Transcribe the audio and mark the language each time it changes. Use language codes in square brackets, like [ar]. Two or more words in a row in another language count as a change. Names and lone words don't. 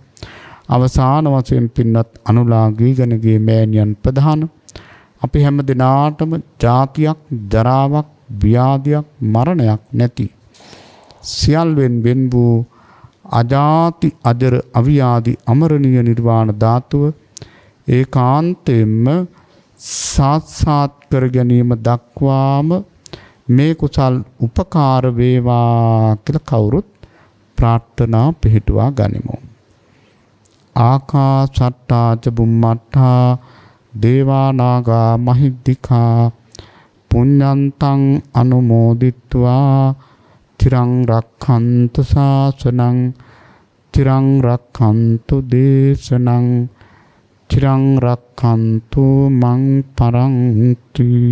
[si] අවසාන වශයෙන් පින්වත් අනුලා ගීගණගේ මෑණියන් ප්‍රධාන අපි හැම දිනාටම ජාතියක්, ජරාවක්, ව්‍යාධියක්, මරණයක් නැති සියල්වෙන් වෙන් වූ අජාති අජර අවියාදි අමරණීය නිර්වාණ ධාතුව ඒකාන්තයෙන්ම සාක්ෂාත් කර ගැනීම දක්වාම මේ කුසල් උපකාර වේවා කියලා කවුරුත් ප්‍රාර්ථනා පිහිටුවා ගනිමු. [pi] ආකාසට්ටා ච බුම්මට්ටා දේවා නාග මහිද්దికා පුඤ්ඤන්තං අනුමෝදිත්වා තිරං රක්ඛන්තු ශාසනං තිරං රක්ඛන්තු දේශනං තිරං රක්ඛන්තු මං පරන්ති.